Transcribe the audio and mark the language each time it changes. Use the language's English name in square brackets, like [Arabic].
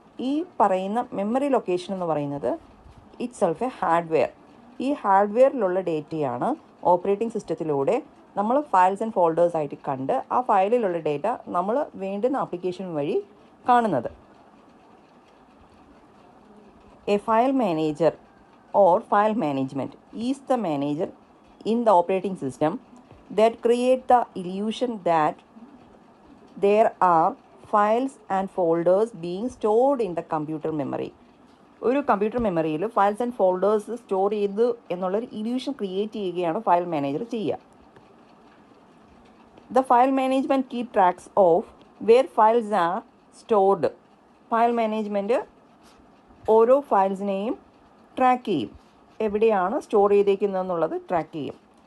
[Malayalam] ഈ പറയുന്ന memory location എന്ന് പറയുന്നത് [English] Itself a hardware. [Malayalam] ഈ ഹാർഡ്വെയറിലുള്ള ഡേറ്റയാണ് ഓപ്പറേറ്റിംഗ് സിസ്റ്റത്തിലൂടെ നമ്മൾ ഫയൽസ് ആൻഡ് ഫോൾഡേഴ്സ് ആയിട്ട് കണ്ട് ആ ഫയലിലുള്ള ഡേറ്റ നമ്മൾ വേണ്ടുന്ന ആപ്ലിക്കേഷൻ വഴി കാണുന്നത്. [English] A file manager or file management is the manager in the operating system that create the illusion that there are files and folders being stored in the computer memory. [Malayalam] ഒരു computer മെമ്മറിയിൽ files and folders store ചെയ്ത് എന്നുള്ളൊരു illusion create ചെയ്യുകയാണ് file manager ചെയ്യുക. [English] The file management keep tracks of where files are stored. [Malayalam] File management ഓരോ ഫയൽസിനെയും track ചെയ്യും, എവിടെയാണ് store ചെയ്തേക്കുന്നതെന്നുള്ളത് track ചെയ്യും.